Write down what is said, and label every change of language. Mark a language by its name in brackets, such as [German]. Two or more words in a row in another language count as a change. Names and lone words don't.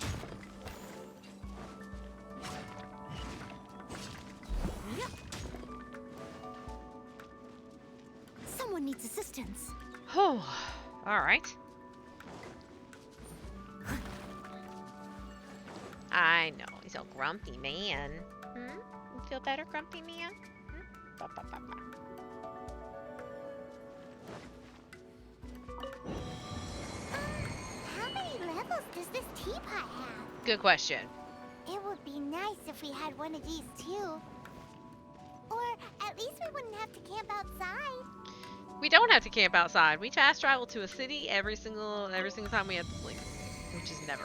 [English] Yep. Someone needs assistance. Oh, all right. I know, he's a grumpy man. Hmm? You feel better, grumpy man? Hmm? Ba, ba, ba, ba. How many levels does this teapot have? Good question. It would be nice if we had one of these too. Or at least we wouldn't have to camp outside. We don't have to camp outside. We fast travel to a city every single time we have to sleep, which is never.